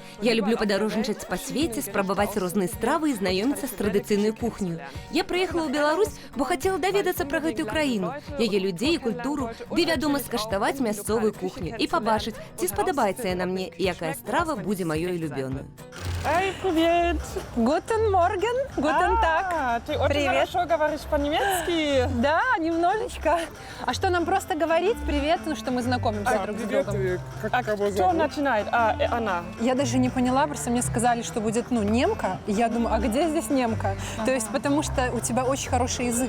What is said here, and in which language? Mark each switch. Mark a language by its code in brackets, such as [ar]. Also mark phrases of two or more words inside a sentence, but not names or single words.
[be] Я люблю падарожнічаць па свеце, спрабаваць розныя стравы і знаёміцца з традыцыйнай кухняю. Я прыехала ў Беларусь, бо хацела даведацца пра гэтую краіну, яе людзей і культуру, ды, вядома, скаштаваць мясцовую кухню і пабачыць, ці спадабаецца яна мне і якая страва будзе маёй улюбёнай. [ru] Эй, привет! [de] Guten Morgen, guten Tag. [ru] Ты очень Привет. хорошо говоришь по-немецки. Да, немножечко. А что нам просто говорить? Привет, ну что мы знакомимся друг с другом. Кто начинает? Она. Я даже не поняла, просто мне сказали, что будет, немка. И я думаю, а где здесь немка? То есть, потому что у тебя очень хороший язык.